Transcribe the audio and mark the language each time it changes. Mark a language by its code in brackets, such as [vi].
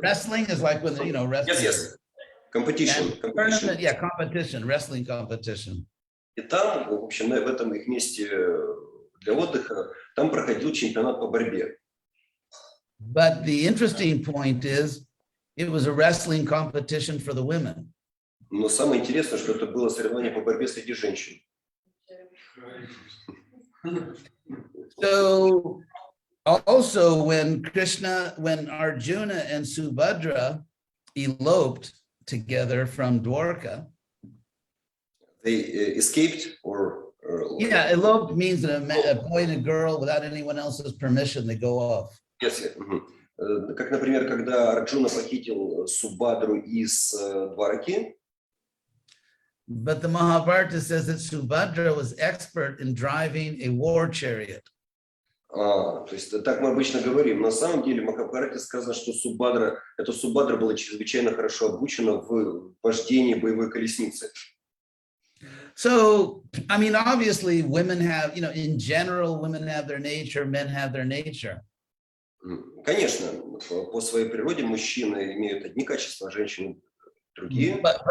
[en] Wrestling is like when, you know, wrestling. yes, competition. Tournament, yeah, competition, wrestling competition. [ru] И там, в общем, в этом их месте для отдыха, там проходил чемпионат по борьбе. [en] But the interesting point is, it was a wrestling competition for the women. [ru] Но самое интересное, что это было соревнование по борьбе среди женщин. [en] So also when Arjuna and Subhadra eloped together from Dwarka. They escaped or yeah, eloped means that a boy and a girl without anyone else's permission, they go off. Yes, [ru] как, например, когда Арджуна похитил Субадру из Двараки. [en] But the Mahabharata says that Subhadra was expert in driving a war chariot. [ru] То есть так мы обычно говорим. На самом деле в Махабхарате сказано, что Субадра была чрезвычайно хорошо обучена в вождении боевой колесницы. [en] So, I mean, obviously women have, you know, in general, women have their nature, men have their nature. [ru] Конечно, по своей природе мужчины имеют одни качества, а женщины другие.